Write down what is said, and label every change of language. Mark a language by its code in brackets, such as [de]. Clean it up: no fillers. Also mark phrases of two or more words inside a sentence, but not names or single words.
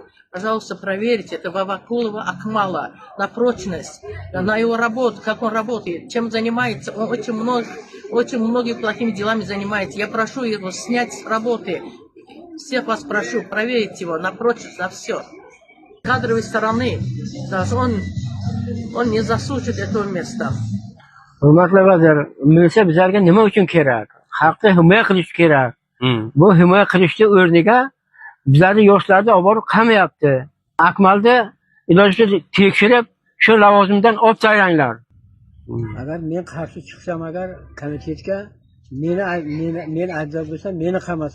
[ru] Пожалуйста, проверьте это Вавакулова Акмала на прочность, на его работу, как он работает, чем занимается. Он очень многими плохими делами занимается. Я прошу его снять с работы. Всех вас прошу, проверить его на прочность, на все. С кадровой стороны, даже он не заслужит этого места. [uz] Hurmatli vazir, milisa bizlarga nima uchun kerak? Xalqni himoya qilish kerak. Bu himoya qilishni o'rniga bizlarni yoshlarni olib borib qamayapti. Akmalni ilojli tekshirib, shu lavozimdan olib tashlanglar. Agar men qarshi chiqsam, agar komitetga meni aybdor bo'lsam, meni qamasin.